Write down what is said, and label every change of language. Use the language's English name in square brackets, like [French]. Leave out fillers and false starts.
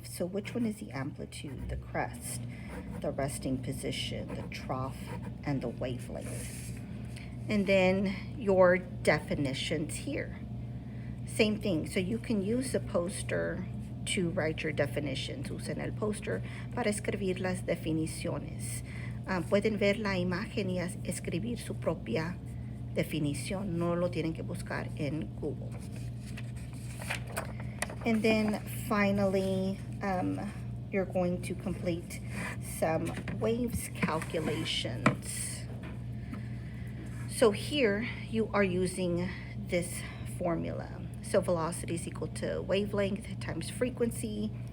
[English] So which one is the amplitude, the crest, the resting position, the trough, and the wavelength? And then your definitions here. Same thing. So you can use the poster to write your definitions. [Spanish] Usen el poster para escribir las definiciones. Pueden ver la imagen y escribir su propia definición. No lo tienen que buscar en Google. [English] And then finally, you're going to complete some waves calculations. So here you are using this formula. So velocity is equal to wavelength times frequency.